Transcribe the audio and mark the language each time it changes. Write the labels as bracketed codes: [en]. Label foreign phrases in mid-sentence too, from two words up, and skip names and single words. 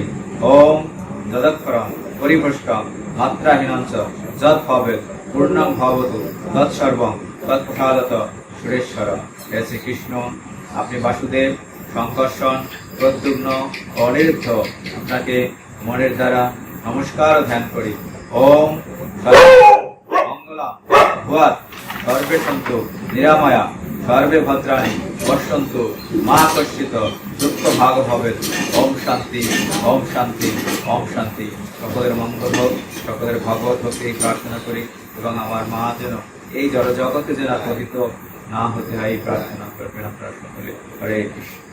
[sa] ওম যদক্ষরম পরিভ্রষ্টম মাত্রাহীনঞ্চ যৎ ভবেৎ পূর্ণং ভবতু তৎসর্বং তৎপ্রসাদত সুরেশ্বর। [bn] হে শ্রীকৃষ্ণ, আপনি বাসুদেব, সংকর্ষণ, প্রদ্যুম্ন ও অনিরুদ্ধ, আপনাকে মনের দ্বারা নমস্কার ও ধ্যান করি। [sa] ওম মঙ্গলা ভুয়াৎ সর্বে সন্তু নিরাময়া, সর্বে ভদ্রাণি পশ্যন্তু মা কশ্চিত দুঃখ ভাগ ভবেৎ। ওম শান্তি, ওম শান্তি, ওম শান্তি। [bn] সকলের মঙ্গল হোক। সকলের ভগবত ভক্তি প্রার্থনা করি এবং আমার মা যেন এই জগতে যেন পতিত না হতে হয় এই প্রার্থনা করবেন আপনারা সকলে। হরে কৃষ্ণ।